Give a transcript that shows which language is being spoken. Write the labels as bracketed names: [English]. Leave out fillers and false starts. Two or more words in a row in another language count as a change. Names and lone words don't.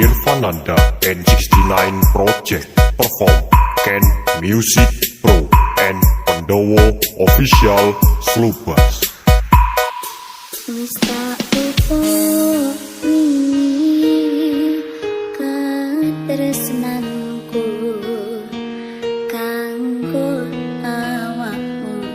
[English] Irfananda and 69 Project perform Ken Music Pro and Pandowo Official Slubas. [Javanese] Wis tak utuh wingi katresnanku kanggo awakmu,